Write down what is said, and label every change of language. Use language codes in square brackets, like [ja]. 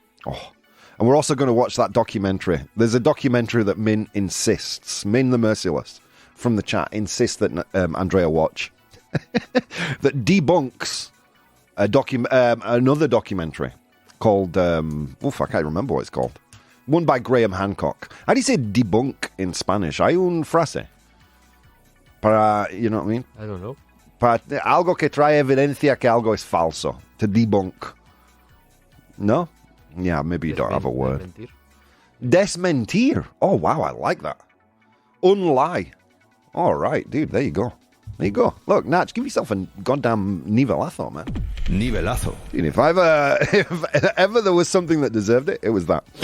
[en] Oh, and we're also going to watch that documentary. There's a documentary that Min the Merciless from the chat insists that Andrea watch that debunks another documentary called, I can't remember what it's called. One by Graham Hancock. How do you say debunk in Spanish? [es] Hay un frase. [en] You know what I mean? I don't know. [es] Para algo que trae evidencia que algo es falso. [en] To debunk. No? Yeah, maybe you don't have a word. Desmentir. Oh, wow, I like that. Unlie. All right, dude, there you go. There you go. Look, Natch, give yourself a goddamn nivelazo, man. Nivelazo. Dude, if ever there was something that deserved it, it was that.